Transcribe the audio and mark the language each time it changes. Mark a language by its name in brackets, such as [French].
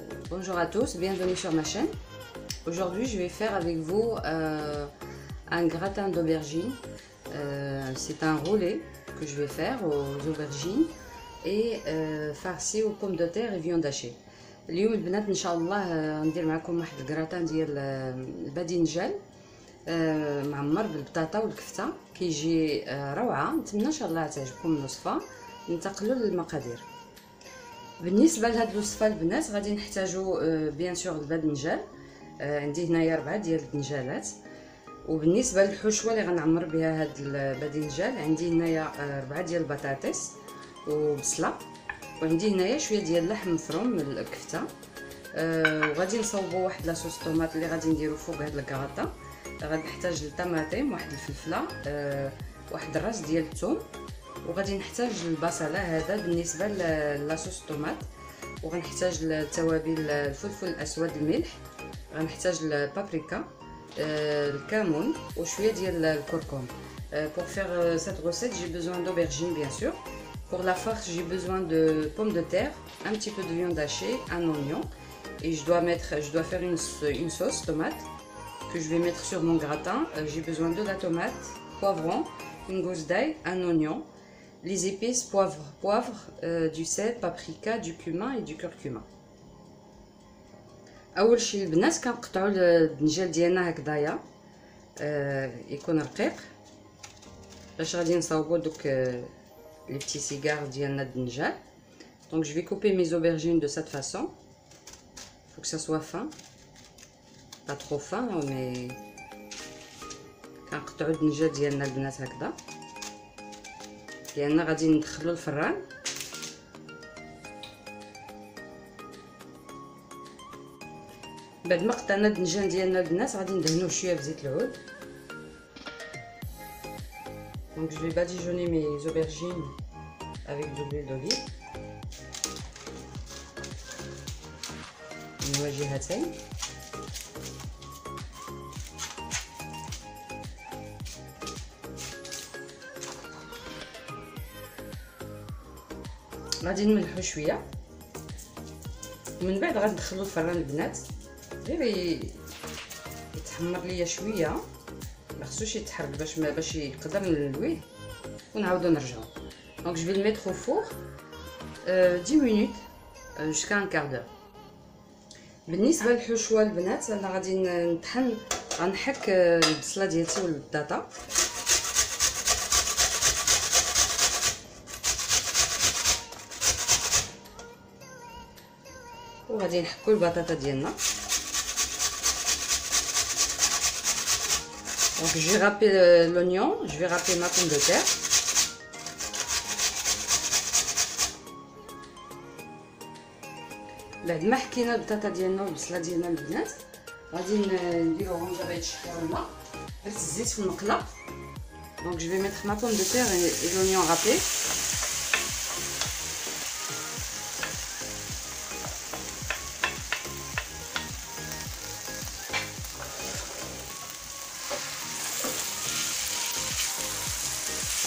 [French] Bonjour à tous, bienvenue sur ma chaîne. Aujourd'hui je vais faire avec vous un gratin d'aubergine. C'est un roulé que je vais faire aux aubergines et farci aux pommes de terre et viande hachée. [Arabic] اليوم البنات ان شاء الله ندير معكم واحد الكراتان ديال الباذنجان معمر بالبطاطا والكفته، كيجي روعه. نتمنى ان شاء الله تعجبكم الوصفه. ننتقلوا للمقادير. بالنسبه لهاد الوصفه البنات غادي نحتاجوا بيان سور الباذنجان. عندي هنايا 4 ديال الباذنجانات. وبالنسبه للحشوه اللي غنعمر بها هاد الباذنجان عندي هنايا 4 ديال البطاطس وبصله، وعندي هنايا شويه ديال اللحم مفروم من الكفته. وغادي نصاوبوا واحد لاصوص طوماط اللي غادي نديرو فوق هاد الكراطه. غادي نحتاج الطماطم، واحد الفلفله، واحد الراس ديال الثوم، وغادي نحتاج البصله هذا بالنسبه لاصوص الطوماط. وغنحتاج التوابل، الفلفل الاسود، الملح، غنحتاج البابريكا، الكمون وشويه ديال الكركم. [French] Pour faire cette recette, j'ai besoin d'aubergines bien sûr. Pour la farce, j'ai besoin de pommes de terre, un petit peu de viande hachée, un oignon, et je dois faire une sauce tomate que je vais mettre sur mon gratin. J'ai besoin de la tomate, poivron, une gousse d'ail, un oignon, les épices, poivre, du sel, paprika, du cumin et du curcuma. [Arabic] اول شيء البنات كنقطعوا الدنجال ديالنا هكذايا يكون رقيق باش غادي نصاوبوا دوك [French] les petits cigares [Arabic] ديالنا الدنجال. [French] Donc je vais couper mes aubergines de cette façon. Faut que ça soit fin, pas trop fin, mais [Arabic] كنقطعوا الدنجال ديالنا البنات هكذا ديالنا غادي ندخلو الفران. بعد ما قطعنا الدنجان ديالنا البنات غادي ندهنوه شويه بزيت العود. [French] Donc je vais badigeonner mes aubergines avec de l'huile d'olive [Arabic] من وجهتين. غادي نملحو شويه ومن بعد غندخلو الفران البنات. غير يتحمر ليا شويه، ما خصوش يتحرك باش يقدر نلويه ونعاودو نرجعو. [French] دونك جو في le mettre au four 10 minutes jusqu'à un quart d'heure. [Arabic] بالنسبه للحشوه البنات انا غادي غنحك البصله ديالتي والبطاطا. وغادي نحكو البطاطا ديالنا. [French] Donc je vais râper l'oignon, je vais râper ma pomme de terre. [Arabic] بعد ما حكينا البطاطا ديالنا والبصله ديالنا البنات غادي نديروهم دابا يتشحروا الماء. درت الزيت في المقله. [French] Donc je vais mettre ma pomme de terre et l'oignon râpé.